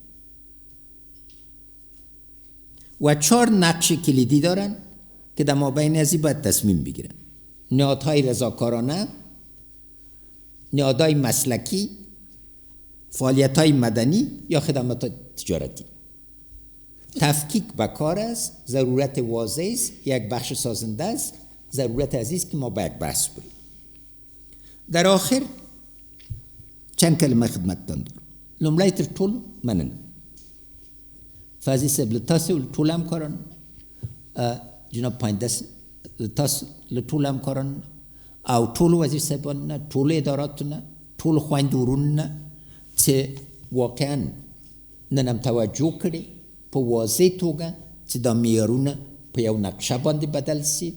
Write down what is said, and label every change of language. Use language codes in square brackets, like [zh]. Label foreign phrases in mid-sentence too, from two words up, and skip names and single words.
[fa] و 4 نقش کلیدی دارن که در مابین ازی باید تصمیم بگیرن: نهادهای رضاکارانه، نهادهای مسلکی، فعالیت‌های مدنی یا خدمات تجارتی. تفکیک به کار است، ضرورت واضح است، یک بخش سازنده است، ضرورت عزیز که ما باید بحث بریم. در آخر چند کلمه خدمتتان دارم. [ps] لومړی تر ټولو مننه فازی صاحب له تاسو له ټولو همکارانو، جناب پاینده له تاسو له ټولو همکارانو او ټولو وزیر صاحبانو نه، ټولو اداراتو نه، ټولو خویندو ورونو نه چې واقعا نن هم توجه کړې په واضح توګه چې دا معیارونه په یو نقشه باندې بدل سي.